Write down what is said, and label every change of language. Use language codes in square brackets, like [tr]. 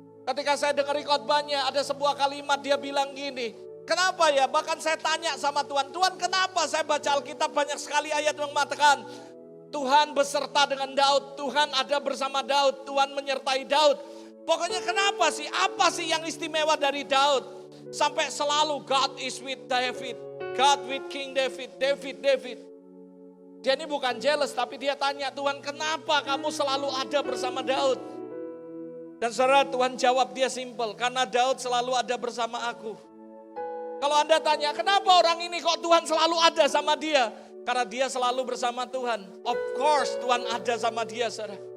[id] Ketika saya dengar khotbahnya, ada sebuah kalimat dia bilang gini, kenapa ya? Bahkan saya tanya sama Tuhan, Tuhan kenapa saya baca Alkitab banyak sekali ayat yang mengatakan Tuhan beserta dengan Daud, Tuhan ada bersama Daud, Tuhan menyertai Daud. Pokoknya kenapa sih? Apa sih yang istimewa dari Daud? Sampai selalu [en] God is with David, God with King David, David. [id] Dia ini bukan jealous, tapi dia tanya, Tuhan kenapa kamu selalu ada bersama Daud? Dan saudara, Tuhan jawab dia simple, karena Daud selalu ada bersama aku. Kalau Anda tanya, kenapa orang ini kok Tuhan selalu ada sama dia? Karena dia selalu bersama Tuhan. [en] Of course [id] Tuhan ada sama dia, saudara.